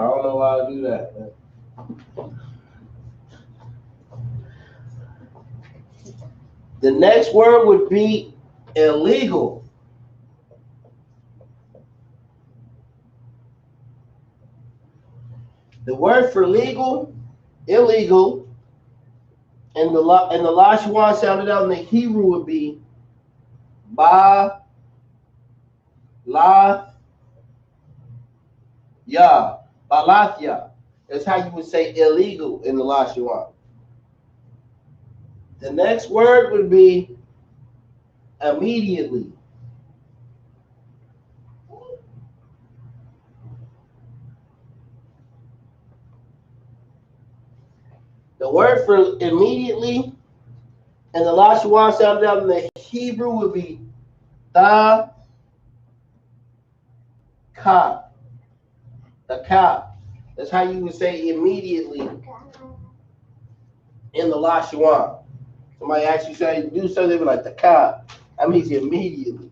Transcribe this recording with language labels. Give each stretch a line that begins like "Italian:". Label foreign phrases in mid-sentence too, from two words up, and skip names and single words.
English: I don't know how to do that. The next word would be illegal. The word for legal, illegal, and the Lashawan sounded out in the Hebrew would be
Hebrew: ba la ya. Balathia.
English: That's how you would say illegal in the Lashawan. The next word would be immediately. The word for immediately and the Lashawan sounded out in the Hebrew would be
Hebrew: ta ka. The ka.
English: That's how you would say immediately in the Lashawan. Somebody actually say do something like the ka. That means immediately.